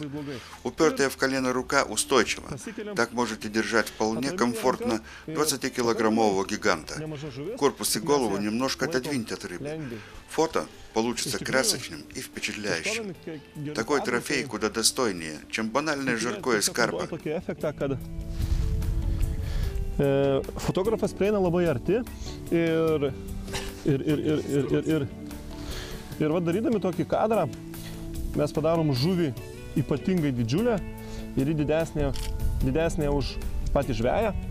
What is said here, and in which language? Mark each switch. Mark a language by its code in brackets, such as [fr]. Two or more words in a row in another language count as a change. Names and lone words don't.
[ru] Упертая в колено рука устойчива. Так можете держать вполне комфортно 20-килограммового гиганта. Корпус и голову немножко отодвиньте от рыбы. Фото получится красочным и впечатляющим. Такой трофей куда достойнее, чем банальное жаркое с карпа. [lt] Fotografas prieina labai arti ir va darydami tokį kadrą mes padarom žuvį ypatingai didžiulę ir didesnė už patį žveją.